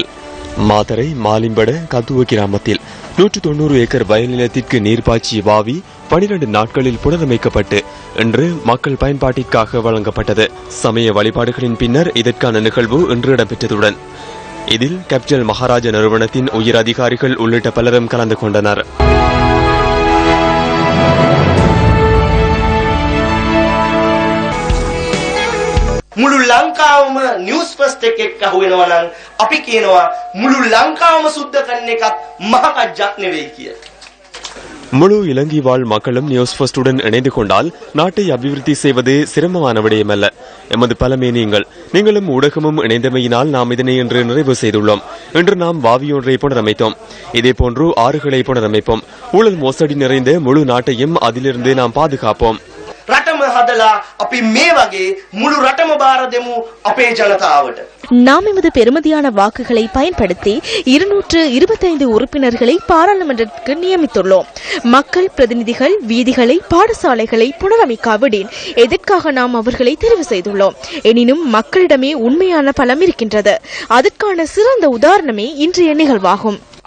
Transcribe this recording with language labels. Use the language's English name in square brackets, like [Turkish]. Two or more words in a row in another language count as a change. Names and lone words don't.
[Tamil] மாதரை மாலிம்பட கத்துவ கிராமத்தில் 190 ஏக்கர் வயல் நிலத்திற்கு நீர் பாய்ச்சிய வாவி 12 நாட்களில் புனரமைக்கப்பட்டு இன்று மக்கள் பயன்பாட்டிற்காக வழங்கப்பட்டது. சமய வழிபாடுகளின் பின்னர் இதற்கான நிகழ்வு இன்று இடம்பெற்றதுடன் இதில் கேபிட்டல் மகாராஜா நிறுவனத்தின் உயர் அதிகாரிகள் உள்ளிட்ட பலரும் கலந்து கொண்டனர். [Sinhala] මුළු ලංකාවම නිවුස් ෆස්ට් එකක් අහුවෙනවා නම් අපි කියනවා මුළු ලංකාවම සුද්ධ කරන එකත් මහ කජ්ජක් නෙවෙයි කියලා. [Tamil] முழு இலங்கை வாழ் மக்களும் நியூஸ் ஃபர்ஸ்டுடன் இணைந்து கொண்டால் நாட்டை அபிவிருத்தி செய்வது சிரமமான விடயமல்ல. எமது பலமே நீங்களும் ஊடகமும் இணைந்தமையினால் நாம் இதனை இன்று நிறைவு செய்துள்ளோம். இன்று நாம் வாவியொன்றை புனரமைத்தோம். இதேபோன்று ஆறுகளை புனரமைப்போம். ஊழல் மோசடி நிறைந்த முழு நாட்டையும் அதிலிருந்து நாம் பாதுகாப்போம். [Sinhala] රටම හදලා අපි මේ වගේ මුළු රටම බාර දෙමු අපේ ජනතාවට. [Tamil] நாம் எமது பெருமதியான வாக்குகளை பயன்படுத்தி 225 உறுப்பினர்களை பாராளுமன்றத்திற்கு நியமித்துள்ளோம். மக்கள் பிரதிநிதிகள் வீதிகளை பாடசாலைகளை புனரமைக்காவிடின் எதற்காக நாம் அவர்களை தெரிவு செய்துள்ளோம். எனினும் மக்களிடமே உண்மையான பலம் இருக்கின்றது. அதற்கான சிறந்த உதாரணமே இன்றைய நிகழ்வாகும்.